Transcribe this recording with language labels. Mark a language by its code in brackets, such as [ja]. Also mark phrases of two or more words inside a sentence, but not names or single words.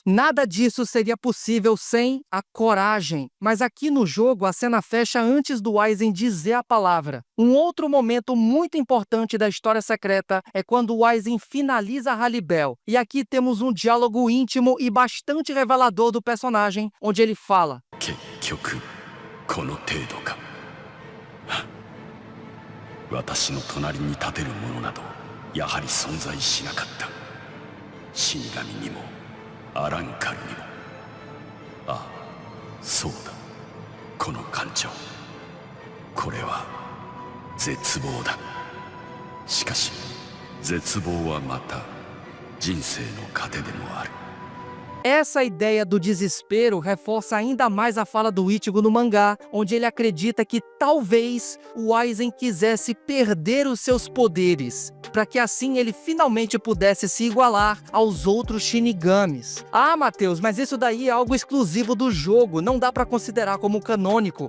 [pt] Nada disso seria possível sem a coragem, mas aqui no jogo a cena fecha antes do Aizen dizer a palavra. Um outro momento muito importante da história secreta é quando o Aizen finaliza a Haribel, e aqui temos um diálogo íntimo e bastante revelador do personagem, onde ele fala: [ja] この程度か。私の隣に立てる者などやはり存在しなかった。死神にもアランカルにも。ああ、そうだ。この感情。これは絶望だ。しかし絶望はまた人生の糧でもある。 [pt] Essa ideia do desespero reforça ainda mais a fala do Ichigo no mangá, onde ele acredita que talvez o Aizen quisesse perder os seus poderes, para que assim ele finalmente pudesse se igualar aos outros Shinigamis. Ah, Matheus, mas isso daí é algo exclusivo do jogo, não dá para considerar como canônico.